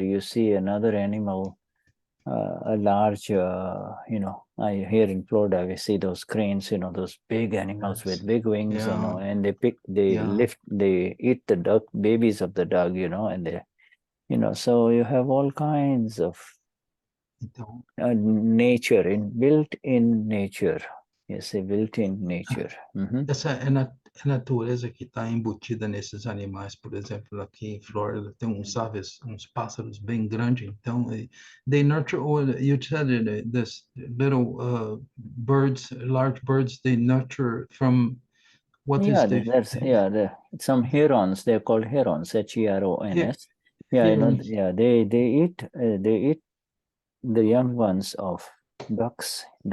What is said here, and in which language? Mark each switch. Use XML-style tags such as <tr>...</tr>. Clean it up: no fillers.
<en>You see another animal, a large, you know, here in Florida, we see those cranes, you know, those big animals with big wings, you know, and they eat the duck, babies of the duck, you know, and they, you know, so you have all kinds of nature, built-in nature. Yes, a built-in nature.</en> <pt>Essa é a natureza que está embutida nesses animais. Por exemplo, aqui em Flórida tem uns aves, uns pássaros bem grandes.</pt> <en>Então, they nurture. You said it, this little birds, large birds, they nurture from what is the? Some herons. They're called herons. Herons. They eat the young ones of ducks.</en>